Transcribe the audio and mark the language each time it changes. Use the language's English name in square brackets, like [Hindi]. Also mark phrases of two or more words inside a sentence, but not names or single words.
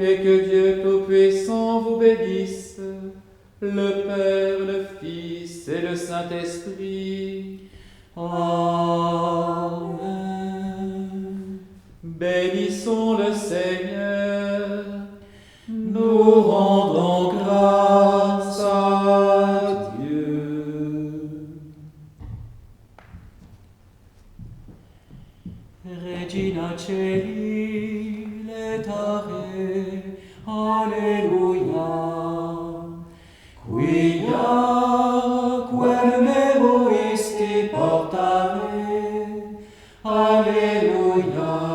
[French] et que Dieu Tout-Puissant vous bénisse, le Père, le Fils et le Saint-Esprit. Amen. Bénissons le Seigneur, Nous rendons grâce à Dieu. [Latin] Regina Celi, letare, alleluia. Quia quem meruisti portare, alleluia.